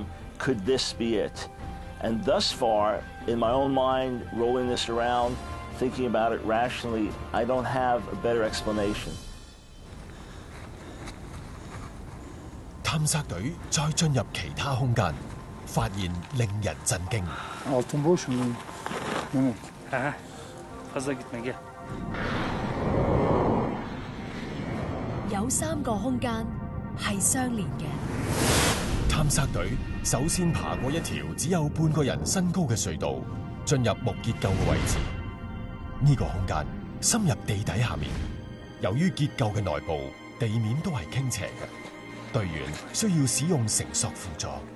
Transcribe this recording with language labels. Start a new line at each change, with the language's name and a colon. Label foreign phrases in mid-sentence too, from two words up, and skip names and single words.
English: Could this be it? And thus far, in my own mind, rolling this around, thinking about it rationally, I don't have a better explanation.
Cantonese: 探索隊再進入其他空間，發現令人震驚。
Turkish: Altın boş mu? Evet. Fazla gitme gel.
Cantonese: 有3個空間係相連嘅。探索隊首先爬過一條只有半個人身高嘅隧道，進入木結構嘅位置。呢個空間深入地底下面，由於結構嘅內部地面都係傾斜嘅，隊員需要使用繩索輔助。